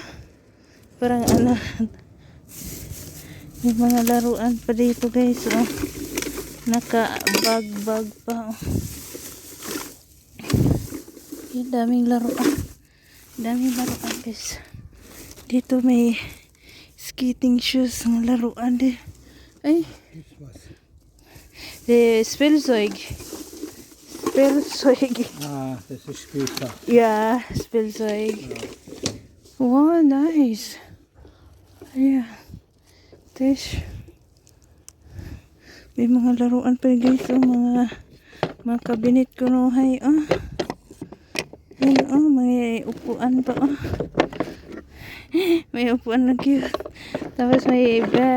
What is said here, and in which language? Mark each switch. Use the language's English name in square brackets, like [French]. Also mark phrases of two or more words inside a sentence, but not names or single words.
[Filipino] Parang may mga laruan pa dito guys. Naka-bag pa. Daming laruan. Daming laruan guys. Dito may [English] skating shoes [Filipino] ng laruan din. Ay. [German] Spielzeug. Das ist Spielzeug. Ja, Spielzeug. [English] Wow, nice. [Filipino] Ayan. Tish. May mga laruan pa guys. Mga kabinet ko hay. Ayan, may upuan pa. May upuan na cute. Tapos may bed.